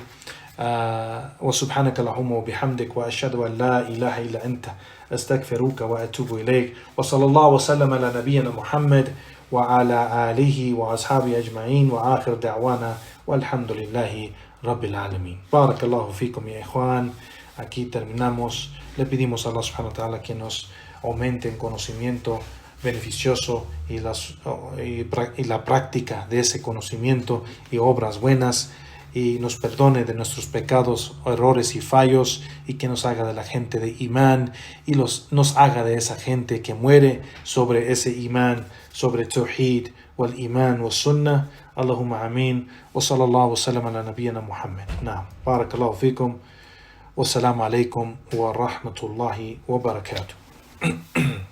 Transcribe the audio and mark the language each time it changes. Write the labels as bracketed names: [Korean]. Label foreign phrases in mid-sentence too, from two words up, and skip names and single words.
[Arabic] وسبحانك اللهم وبحمدك وأشهد أن لا إله إلا أنت أستغفرك وأتوب إليك وصلى الله وسلم على نبينا محمد وعلى آله وأصحابه أجمعين وآخر دعوانا والحمد لله رب العالمين. بارك الله فيكم يا إخوان. [Spanish] Aquí terminamos. Le pedimos a [Arabic] الله سبحانه وتعالى [Spanish] que nos aumente en conocimiento beneficioso y la práctica de ese conocimiento y obras buenas, y nos perdone de nuestros pecados, errores y fallos, y que nos haga de la gente de imán, y nos haga de esa gente que muere sobre ese imán, sobre [Arabic] التوحيد والإيمان والسنة. اللهم آمين. وصلى الله وسلم على نبينا محمد. نعم. بارك الله فيكم. والسلام عليكم ورحمة الله وبركاته.